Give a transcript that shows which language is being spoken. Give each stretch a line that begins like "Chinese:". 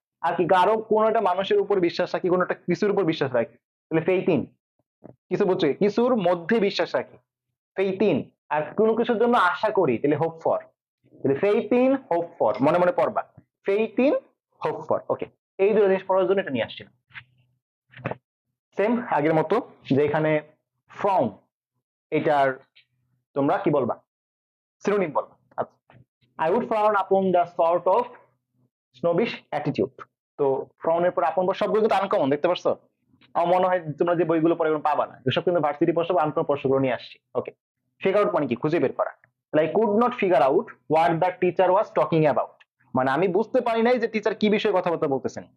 Bangla: আর কি কারো কোনো একটা মানুষের উপর বিশ্বাস রাখি, কোনো একটা কিছুর উপর বিশ্বাস রাখি, তাহলে ফেইথ ইন, কিছু বুঝছো, কিছুর মধ্যে বিশ্বাস রাখি, ফেইথ ইন, আর কোনো কিছুর জন্য আশা করি, তাহলে হোপ ফর, তাহলে ফেইথ ইন হোপ ফর, মনে মনে পড়বা, ফেইথ ইন হোপ ফর। ওকে, এই দুটো জিনিস পড়ার জন্য এটা নিয়ে আসছি। সেম আগের মতো, যে এখানে ফ্রম, এটার তোমরা কি বলবা, সিনোনিম বলবা। আচ্ছা,
English: I would frown upon the sort of snobbish attitude.
Bangla: তো ফ্রাউনের পর আপন সবগুলো কিন্তু আনকমন, দেখতে পাচ্ছ? আমার মনে হয় তোমরা যে বইগুলো পড়ে পাবা না, এসব কিন্তু ভার্সিটি প্রশ্ন বা আনকমন প্রশ্নগুলো নিয়ে আসছি। ওকে, ফিগার আউট মানে কি? খুঁজে বের করা। Like
English: could not figure out what the teacher was talking about,
Bangla: মানে আমি বুঝতে পারি নাই যে টিচার কি বিষয়ে কথাবার্তা বলতেছেন।